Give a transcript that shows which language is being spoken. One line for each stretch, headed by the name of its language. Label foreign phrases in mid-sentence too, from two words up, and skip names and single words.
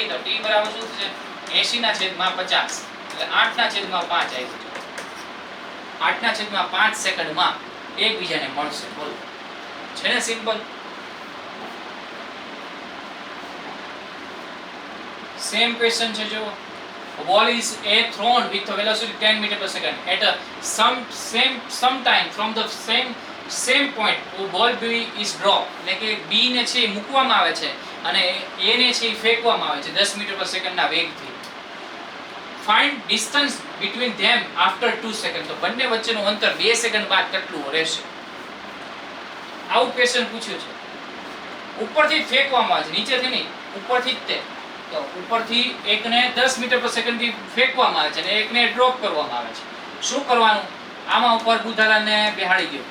Gujarati: તો t બરાબર શું થશે? 80/50 એટલે 8/5 આવી જશે. 8/5 સેકન્ડમાં એકબીજાને મળશે. બોલો, છે ને સિમ્પલ?
English: same question
Gujarati: છે.
English: જો a ball is thrown with a velocity 10 meter per second at a some time from the same point. ball B is dropped.
Gujarati: એટલે કે B ને છે મૂકવામાં આવે છે અને A ને છે ફેંકવામાં આવે છે 10
English: meter per secondના
Gujarati: વેગથી.
English: find distance between them after 2 seconds.
Gujarati: તો બંને વચ્ચેનું અંતર 2 સેકન્ડ બાદ કેટલું રહેશે? આવું ક્વેશ્ચન પૂછ્યું છે. ઉપરથી ફેંકવામાં આવે છે, નીચેથી નહીં, ઉપરથી જ તે. તો ઉપરથી એકને 10
English: meter per second
Gujarati: થી ફેંકવામાં આવે છે અને એકને ડ્રોપ કરવામાં આવે છે. શું કરવાનું? આમાં ઉપર બુધાલાને બેહાડી દો.